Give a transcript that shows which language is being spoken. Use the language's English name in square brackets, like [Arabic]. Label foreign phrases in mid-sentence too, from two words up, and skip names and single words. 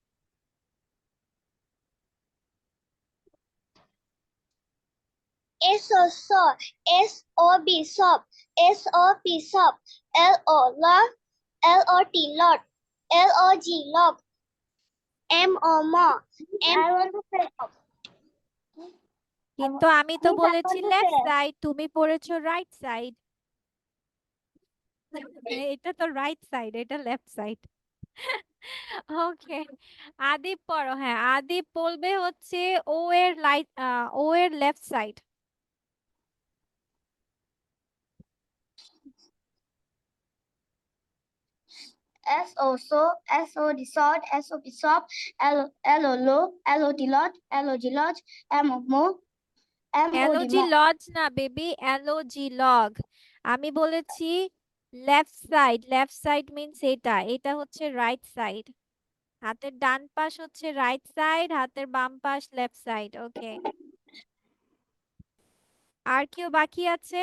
[English] SO so, SOB sob, SOP sob, LO log, LOT lot, LOG log, MO mo, [Bangla] কিন্তু আমি তো বলেছি [English] left side, [Bangla] তুমি পড়েছো [English] right side. [Bangla] এটা তো [English] right side, [Bangla] এটা [English] left side. [Bangla] ওকে, আদিপ পড়ো। হ্যাঁ, আদিপ বলবে হচ্ছে ও এর ও এর [English] left side. SO so, SOD sod, SOP sop, LO lo, LOD lot, LOG lodge, MO mo, MOD এলওজি mo. [Bangla] লজ না বেবি, [English] LOG log. [Bangla] আমি বলেছি [English] left side. left side means [Bangla] এটা হচ্ছে [English] right side. [Bangla] হাতের ডান পাশ হচ্ছে [English] right side, [Bangla] হাতের বাম পাশ [English] left side. [Bangla] ওকে, আর কেউ বাকি আছে?